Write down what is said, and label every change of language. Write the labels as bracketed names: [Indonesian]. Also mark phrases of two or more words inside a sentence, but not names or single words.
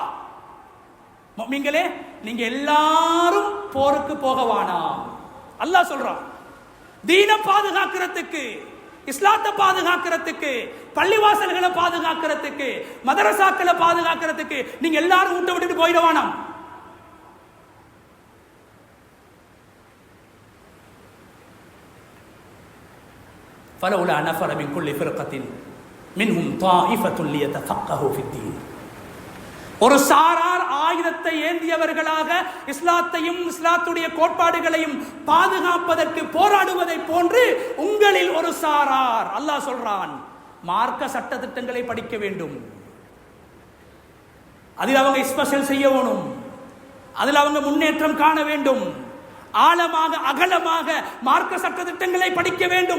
[Tamil] முஃமின்களே, நீங்க எல்லாரும் போருக்கு போக வேணாம். அல்லாஹ் சொல்றான், தீன பாதுகாக்கிறதுக்கு, இஸ்லாத்தை பாதுகாக்கிறதுக்கு, பள்ளிவாசல்களை பாதுகாக்கிறதுக்கு, மதரசாக்களை பாதுகாக்கிறதுக்கு நீங்க எல்லாரும் ஊட்ட விட்டுட்டு போயிட வேணாம். [Arabic] فلولا نفر من كل فرقة منهم طائفة ليتفقهوا في الدين. [Tamil] ஒரு சாரார் ஆயுதத்தை ஏந்தியவர்களாக இஸ்லாத்தையும் இஸ்லாத்துடைய கோட்பாடுகளையும் பாதுகாப்பதற்கு போராடுவதை போன்று உங்களில் ஒரு சாரார், அல்லாஹ் சொல்றான், மார்க்க சட்ட திட்டங்களை படிக்க வேண்டும், அதில் அவங்க ஸ்பெஷல் செய்ய வேணும், அதில் அவங்க முன்னேற்றம் காண வேண்டும், ஆழமாக அகலமாக மார்க்க சட்ட திட்டங்களை படிக்க வேண்டும்.